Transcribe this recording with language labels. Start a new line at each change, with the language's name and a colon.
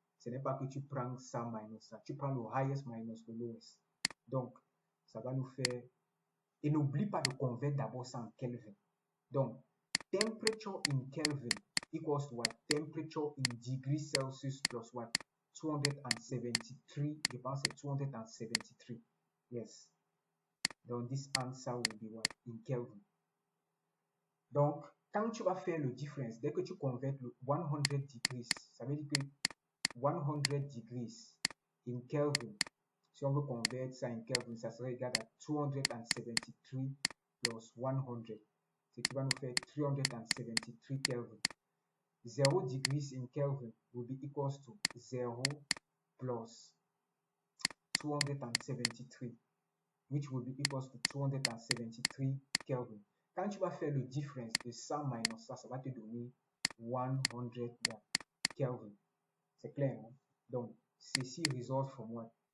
French: Ce n'est pas que tu prends ça minus ça. Tu prends le
English: highest minus
French: le lowest. Donc, ça va nous faire... Et n'oublie pas de convertir d'abord ça en Kelvin. Donc,
English: temperature in Kelvin equals to what? Temperature in degrees Celsius plus what? 273.
French: Je pense c'est 273.
English: Yes.
French: Donc,
English: this answer will be what? In Kelvin.
French: Donc, quand tu vas faire le difference, dès que tu convertes le 100 degrees, ça veut dire que
English: 100 degrees in Kelvin,
French: si on veut convertir ça en Kelvin, ça serait égal à 273 plus 100. Ce qui va nous faire 373 Kelvin.
English: 0 degrees in Kelvin will be equals to 0 plus 273, which will be equals to 273 Kelvin.
French: Quand tu vas faire le difference de ça minus ça, ça va te donner 100 Kelvin. C'est clair, hein? Donc, ceci
English: result from what?